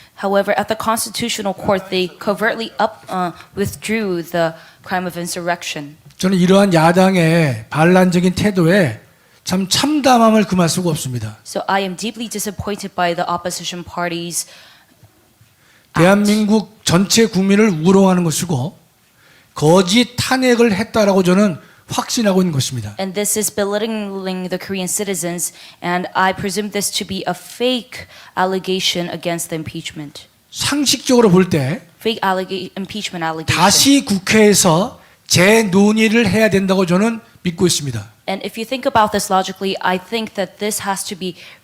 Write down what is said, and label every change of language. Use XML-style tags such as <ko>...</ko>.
<en>However, at the Constitutional Court, they covertly withdrew the crime of insurrection.</en> <ko>저는 이러한 야당의 반란적인 태도에 참 참담함을 금할 수가 없습니다.</ko> <en>So I am deeply disappointed by the opposition parties.</en> <ko>대한민국 전체 국민을 우롱하는 것이고 거짓 탄핵을 했다라고 저는 확신하고 있는 것입니다.</ko> <en>And this is belittling the Korean citizens, and I presume this to be a fake allegation against the impeachment.</en> <ko>상식적으로 볼 때</ko> <en>Fake impeachment allegation.</en> <ko>다시 국회에서 재논의를 해야 된다고 저는 믿고 있습니다.</ko> <en>And if you think about this logically, I think that this has to be</en>